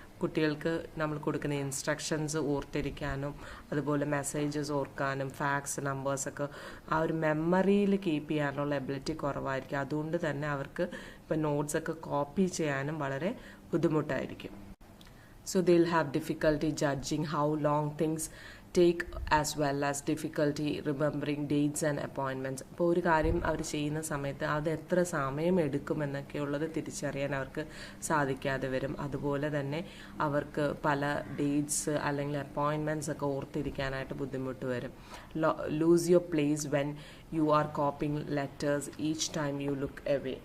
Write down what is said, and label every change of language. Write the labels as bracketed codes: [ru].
[ml] കുട്ടികൾക്ക് നമ്മൾ കൊടുക്കുന്ന ഇൻസ്ട്രക്ഷൻസ് ഓർത്തിരിക്കാനും അതുപോലെ മെസ്സേജസ് ഓർക്കാനും ഫാക്ട്സ് നമ്പേഴ്സൊക്കെ ആ ഒരു മെമ്മറിയിൽ കീപ്പ് ചെയ്യാനുള്ള എബിലിറ്റി കുറവായിരിക്കും. അതുകൊണ്ട് തന്നെ അവർക്ക് ഇപ്പം നോട്ട്സൊക്കെ കോപ്പി ചെയ്യാനും വളരെ ബുദ്ധിമുട്ടായിരിക്കും. [en] So they'll have difficulty judging how long things take as well as difficulty remembering dates and appointments. [ml] അപ്പോൾ ഒരു കാര്യം അവർ ചെയ്യുന്ന സമയത്ത് അത് എത്ര സമയം എടുക്കുമെന്നൊക്കെയുള്ളത് തിരിച്ചറിയാൻ അവർക്ക് സാധിക്കാതെ വരും. അതുപോലെ തന്നെ അവർക്ക് പല ഡേറ്റ്സ് അല്ലെങ്കിൽ അപ്പോയിൻമെൻറ്റ്സ് ഒക്കെ ഓർത്തിരിക്കാനായിട്ട് ബുദ്ധിമുട്ട് വരും. [en] Lose your place when you are copying letters each time you look away.